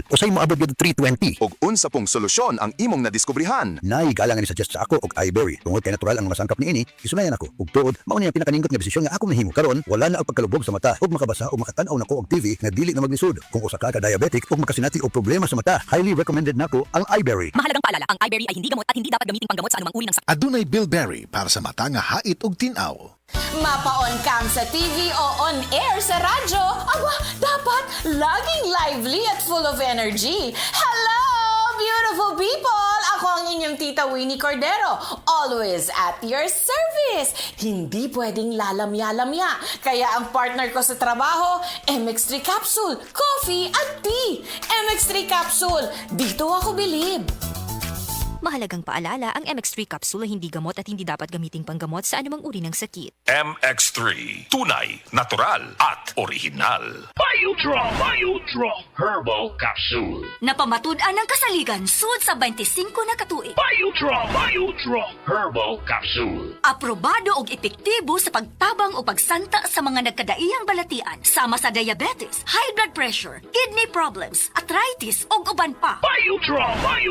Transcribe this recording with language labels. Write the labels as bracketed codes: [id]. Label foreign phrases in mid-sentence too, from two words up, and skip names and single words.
[ceb] Usay moabot gid 320. Ug unsa pong solusyon ang imong nadiskubrihan? Nay galang ni suggest sa ako og iBerry. Tungod kay natural ang mga sangkap niini, isunayan ako. Ug tuod, mao ni ang pinakaningkot nga desisyon nga ako nahimo karon. Wala na og pagkalubog sa mata ug makabasa ug makatan-aw nako og TV nga dili na maglisod. Kung usa ka diabetic ug makasinati og problema sa mata, [en] highly recommended [ceb] nako ang iBerry. [tl] Mahalagang paalala, ang iBerry ay hindi gamot at hindi dapat gamiting panggamot sa anumang uri ng sakit. [ceb] Adunay Bilberry para sa mata nga hait ug tin-aw. [tl] Mapaon kang sa TV o [en] on air [tl] sa radyo, aba, dapat laging lively at [en] full of energy. Hello, beautiful people! [tl] Ako ang inyong tita Winnie Cordero, [en] always at your service. [tl] Hindi pwedeng lalamya-lamya. Kaya ang partner ko sa trabaho, MX3 Capsule, coffee at tea. MX3 Capsule, dito ako bilib. Mahalagang paalala, ang MX3 capsule ay hindi gamot at hindi dapat gamiting panggamot sa anumang uri ng sakit. MX3. Tunay, natural, at original. [ceb] Biodraw Herbal Capsule. Napamatud-an ng kasaligan sud sa 25 na katuig. Biodraw Herbal Capsule. Aprobado og epektibo sa pagtabang o pagsanta sa mga nagkadaiyang balatian sama sa diabetes, [en] high blood pressure, kidney problems, [ceb] arthritis ug uban pa.